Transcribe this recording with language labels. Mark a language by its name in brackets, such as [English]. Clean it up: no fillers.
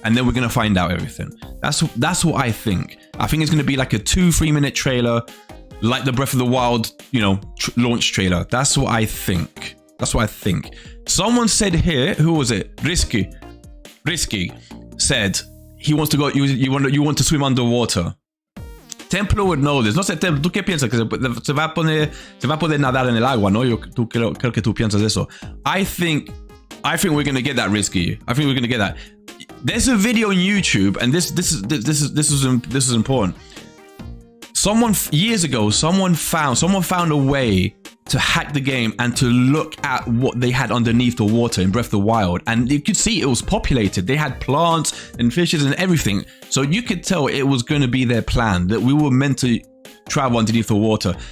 [English] And then we're going to find out everything. That's what I think. I think it's going to be like a 2-3 minute trailer, like the Breath of the Wild, you know, launch trailer. That's what I think. Someone said here, who was it? Risky said he wants to go, you want to swim underwater. Templo would know this. [Spanish] No sé, Templo, ¿tú qué piensas? Que se va a poder nadar en el agua, ¿no? Creo que tú piensas eso. [English] I think we're gonna get that, Risky. I think we're gonna get that. There's a video on YouTube, and this is important. Years ago, someone found a way to hack the game and to look at what they had underneath the water in Breath of the Wild, and you could see it was populated. They had plants and fishes and everything, so you could tell it was going to be their plan, that we were meant to travel underneath the water.